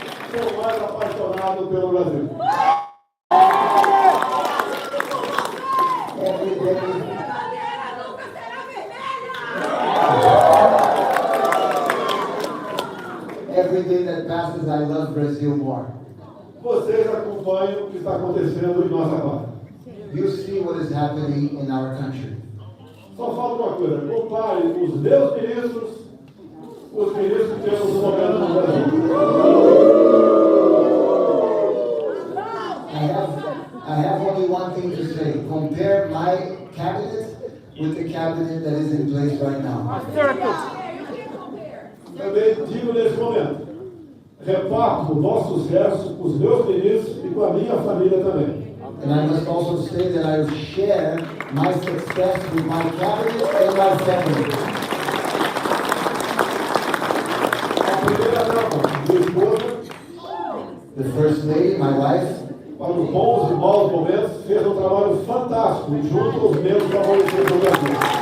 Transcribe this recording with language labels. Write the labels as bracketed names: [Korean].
[Portuguese] Sou mais apaixonado pelo Brasil. [English] Every day, every day that passes, I love Brazil more. [Portuguese] Vocês acompanham o que está acontecendo em nossa parte. [English] You see what is happening in our country. [Portuguese] Só falta uma coisa, compare os meus ministros, os ministros que temos no momento no Brasil. [English] I have only one thing to say. Compare my cabinet with the cabinet that is in place right now. [Portuguese] Também digo nesse momento, reparto o nosso sucesso com os meus ministros e com a minha família também. [English] And I must also say that I share my success with my cabinet and my family. [Portuguese] A primeira dama, minha esposa, [English] The First Lady, my wife, [Portuguese] para os bons e maus momentos, fez um trabalho fantástico junto aos meus favorecidos do Brasil.